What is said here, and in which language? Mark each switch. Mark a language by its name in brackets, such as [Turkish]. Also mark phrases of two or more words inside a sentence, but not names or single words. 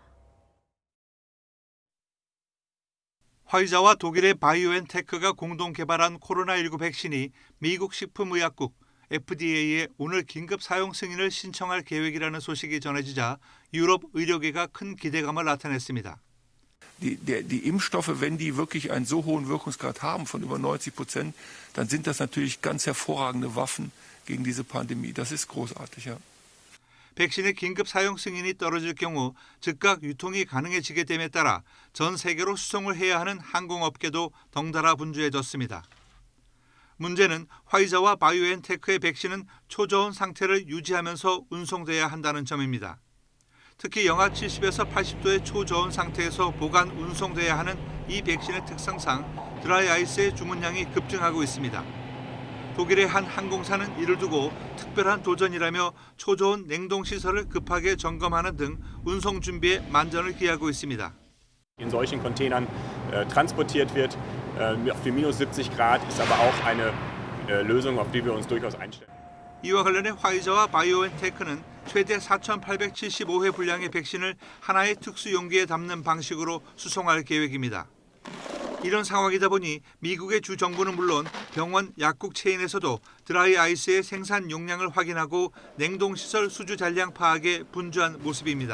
[Korean] 박철원 기자입니다. 화이자와 독일의 바이오엔테크가 공동 개발한 코로나19 백신이 미국 식품의약국 FDA에 오늘 긴급 사용 승인을 신청할 계획이라는 소식이 전해지자 유럽 의료계가 큰 기대감을 나타냈습니다. [German] Die Impfstoffe, wenn die wirklich einen so hohen Wirkungsgrad haben von über 90%, dann sind das natürlich ganz hervorragende Waffen gegen diese Pandemie. Das ist großartig, ja. [Korean] 백신의 긴급 사용 승인이 떨어질 경우 즉각 유통이 가능해지게 됨에 따라 전 세계로 수송을 해야 하는 항공업계도 덩달아 분주해졌습니다. 문제는 화이자와 바이오엔테크의 백신은 초저온 상태를 유지하면서 운송돼야 한다는 점입니다. 특히 영하 70에서 80도의 초저온 상태에서 보관 운송돼야 하는 이 백신의 특성상 드라이 아이스의 주문량이 급증하고 있습니다. 독일의 한 항공사는 이를 두고 특별한 도전이라며 초저온 냉동 시설을 급하게 점검하는 등 운송 준비에 만전을 기하고 있습니다. [German] In solchen Containern transportiert wird. Für minus 70 Grad ist aber auch eine Lösung, auf die wir uns durchaus einstellen. [Korean] 이와 관련해 화이자와 바이오엔테크는 최대 4,875회 분량의 백신을 하나의 특수 용기에 담는 방식으로 수송할 계획입니다. 이런 상황이다 보니 미국의 주 정부는 물론 병원, 약국 체인에서도 드라이 아이스의 생산 용량을 확인하고 냉동시설 수주 잔량 파악에 분주한 모습입니다.